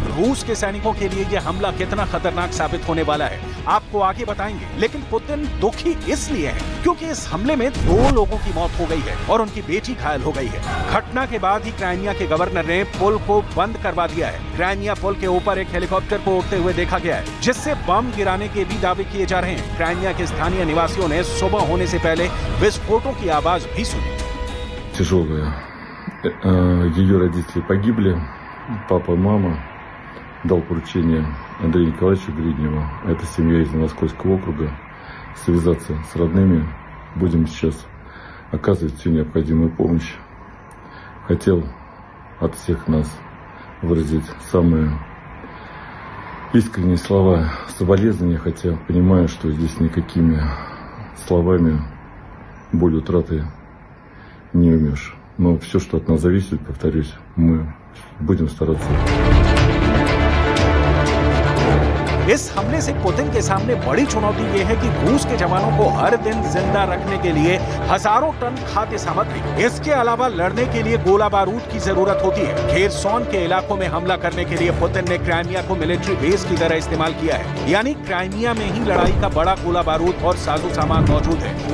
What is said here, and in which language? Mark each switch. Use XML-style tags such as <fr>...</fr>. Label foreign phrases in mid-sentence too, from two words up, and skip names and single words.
<hi>रूस के सैनिकों के लिए यह हमला कितना खतरनाक साबित होने वाला है आपको आगे बताएंगे, लेकिन पुतिन दुखी इसलिए है क्योंकि इस हमले में 2 लोगों की मौत हो गई है और उनकी बेटी घायल हो गई है। घटना के बाद ही क्राइमिया के गवर्नर ने पुल को बंद करवा दिया है। क्राइमिया पुल के ऊपर एक हेलीकॉप्टर को उड़ते हुए देखा गया है, जिससे बम गिराने के भी दावे किए जा रहे हैं। क्राइमिया के स्थानीय निवासियों ने सुबह होने से पहले विस्फोटों की आवाज भी सुनी।</hi> <ru>Тяжелая. Ее родители погибли. Папа, мама. Дал поручение Андрею Николаевичу Гридневу, это семья из Новоскольского округа, связаться с родными. Будем сейчас оказывать всю необходимую помощь. Хотел от всех нас выразить самые искренние слова соболезнования, хотя понимаю, что здесь никакими словами боль утраты не умеешь. Но все, что от нас зависит, повторюсь, мы будем стараться.</ru> <hi>इस हमले से पुतिन के सामने बड़ी चुनौती यह है कि रूस के जवानों को हर दिन जिंदा रखने के लिए हजारों टन खाद्य सामग्री, इसके अलावा लड़ने के लिए गोला बारूद की जरूरत होती है। खेरसॉन के इलाकों में हमला करने के लिए पुतिन ने क्राइमिया को मिलिट्री बेस की तरह इस्तेमाल किया है, यानी क्राइमिया में ही लड़ाई का बड़ा गोला बारूद और साजो सामान मौजूद है।</hi>